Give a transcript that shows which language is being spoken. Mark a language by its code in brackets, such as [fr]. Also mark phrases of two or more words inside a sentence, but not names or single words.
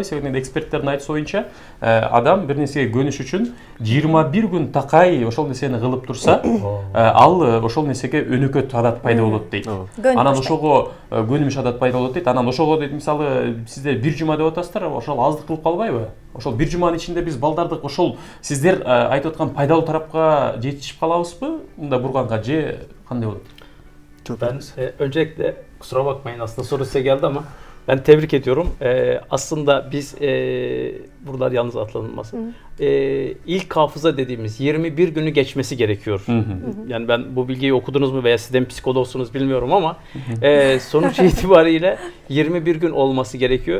[ky] Себеби эксперттердин айтышы боюнча, адам бир нерсеге көнүш үчүн 21 күн такай ошол нерсени кылып турса, ал ошол нерсеге өнөкөт адат пайда болот дейт. Анан ошого көнүмүш адат пайда болот дейт. Анан ошого дейт, мисалы, сиздер бир жума деп атасыздар, ошол аздык кылып калбайбы? Ошол бир жуманын ичинде биз балдарды ошол сиздер айтып аткан пайдалуу тарапка жетишип калабызбы? Мында бурганга же кандай болот? [tr] Ben öncelikle kusura bakmayın, aslında soru size geldi ama ben tebrik ediyorum. Aslında biz buralar yalnız atlanılmasın. İlk hafıza dediğimiz 21 günü geçmesi gerekiyor. Yani ben bu bilgiyi okudunuz mu veya sizden psikologsunuz bilmiyorum ama sonuç itibariyle 21 gün olması gerekiyor.